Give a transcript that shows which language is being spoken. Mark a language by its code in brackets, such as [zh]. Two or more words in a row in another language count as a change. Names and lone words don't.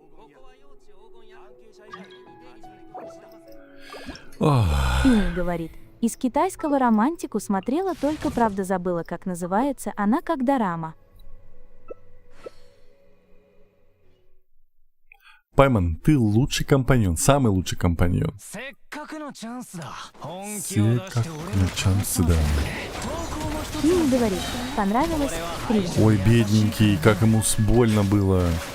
[ru] Ох, Пими говорит, из китайского романтику смотрела, только правда забыла, как называется, она как дорама. Пайман, ты лучший компаньон, самый лучший компаньон. [ja] せっかくのチャンスだ本気 [ru] Все [ja] を出 [ru] как [ja] して俺 [ru] на [ja] の [ru] шансы, да. Пими говорит, понравилось? 3. Ой, бедненький, как ему больно было.